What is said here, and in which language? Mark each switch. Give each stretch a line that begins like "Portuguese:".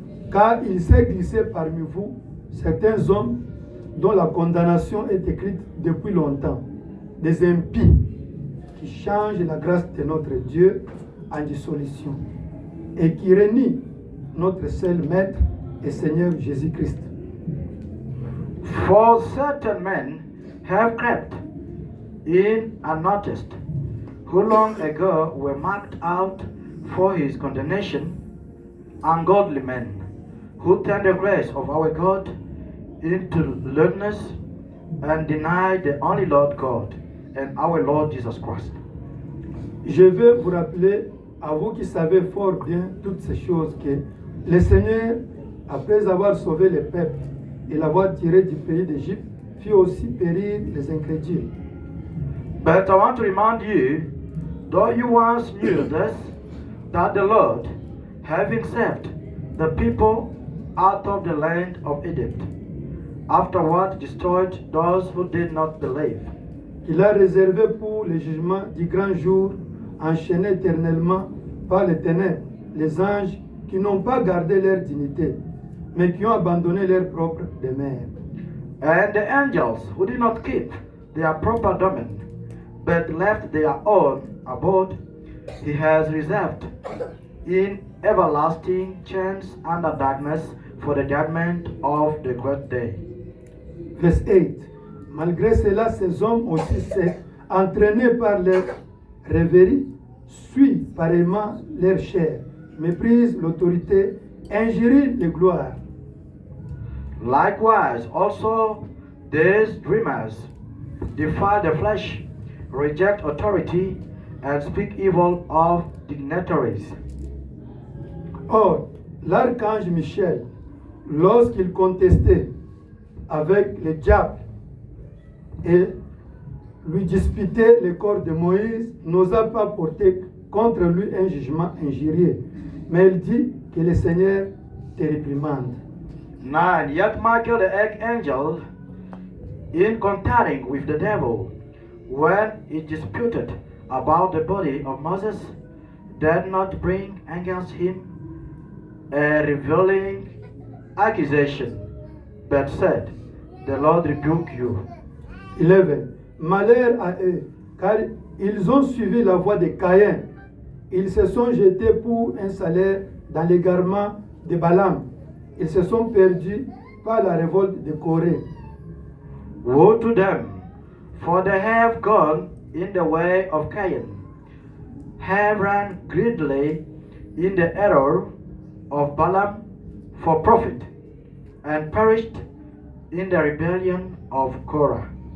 French: Car il s'est glissé parmi vous certains hommes dont la condamnation est écrite depuis longtemps, des impies qui changent la grâce de notre Dieu en dissolution et qui renient notre seul Maître et Seigneur Jésus-Christ.
English: For certain men have crept in unnoticed, who long ago were marked out for his condemnation, ungodly men, who turn the grace of our God into lewdness and deny the only Lord God and our Lord Jesus Christ.
French: Je vais vous rappeler, à vous qui savez fort bien toutes ces choses, que le Seigneur, après avoir sauvé le peuple et l'avoir tiré du pays d'Égypte, fit aussi périr les incrédules.
English: But I want to remind you, though you once knew this, that the Lord, having saved the people out of the land of Egypt, afterward destroyed those who did not believe.
French: Qu'il a réservé pour le jugement du grand jour, enchaînés éternellement par les ténèbres, les anges qui n'ont pas gardé leur dignité, mais qui ont abandonné leur propre demeure.
English: And the angels who did not keep their proper domain, but left their own abode, he has reserved in everlasting chains under darkness for the judgment of the great day. Verse 8.
French: Malgré cela, ces hommes aussi secs, entraînés par leur rêverie, suivent pareillement leur chair, méprisent l'autorité, injurient les gloires.
English: Likewise, also these dreamers defy the flesh, reject authority, and speak evil of dignitaries.
French: Or, l'archange Michel, lorsqu'il contestait avec le diable et lui disputait le corps de Moïse, n'osa pas porter contre lui un jugement injurieux. Mais il dit que le Seigneur te réprimande.
English: 9. Yet Michael the archangel, in contending with the devil, when he disputed about the body of Moses, did not bring against him a revealing accusation, but said, The Lord rebuke you. 11.
French: Malheur à eux, car ils ont suivi la voie de Caïn. Ils se sont jetés pour un salaire dans l'égarement de Balaam. Ils se sont perdus par la révolte de Corée.
English: Woe to them, for they have gone in the way of Cain, have run greedily in the error of Balaam for profit, and perished in the rebellion of Korah.